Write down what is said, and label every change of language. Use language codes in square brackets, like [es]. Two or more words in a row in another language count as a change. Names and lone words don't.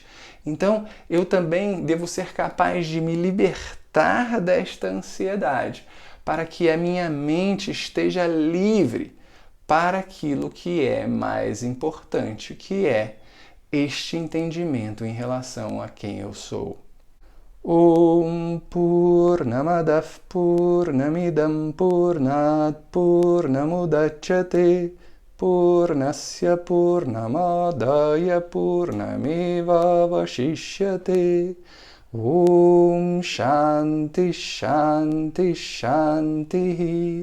[pt] Então, eu também devo ser capaz de me libertar desta ansiedade, para que a minha mente esteja livre para aquilo que é mais importante, que é este entendimento em relação a quem eu sou. [sa] Om Purnamadav Purnamidam Purnat Purnamudachyate Purnasya Purnamadaya Purnameva Vashishyate Om Om Shanti Shanti Shanti.